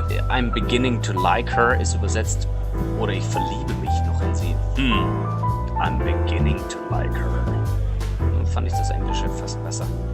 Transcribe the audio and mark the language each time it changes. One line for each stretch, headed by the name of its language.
English: I'm beginning to like her
German: ist übersetzt, oder ich verliebe mich noch in sie.
English: I'm beginning to like her.
German: Dann fand ich das Englische fast besser.